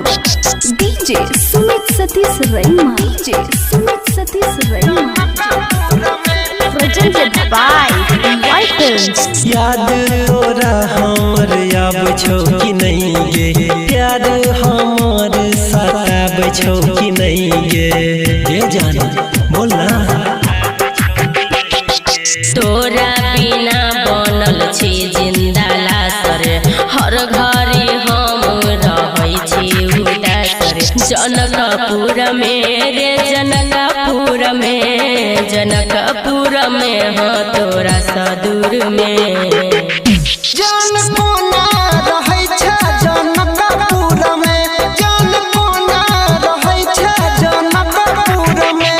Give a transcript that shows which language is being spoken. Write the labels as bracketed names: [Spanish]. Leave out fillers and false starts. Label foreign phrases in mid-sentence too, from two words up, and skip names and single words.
[English] DJ Sumit Satish Raima. DJ Sumit Satish Raima. Presented by PY Films. [Maithili] याद तोरा हमर आब छौ कि नहीं गे, प्यार हमर सताब छौ कि नहीं गे, ये जान बोल ना। तोरा बिना बनल छी जिंदा लाशर, हर घड़ी हम रहै छी उदास रे। जनकपुर में रे जनकपुर में, जनकपुर में हाँ तोरा सदूर में। जान कोना रहै छै जनकपुर में, जान कोना रहै छै जनकपुर में,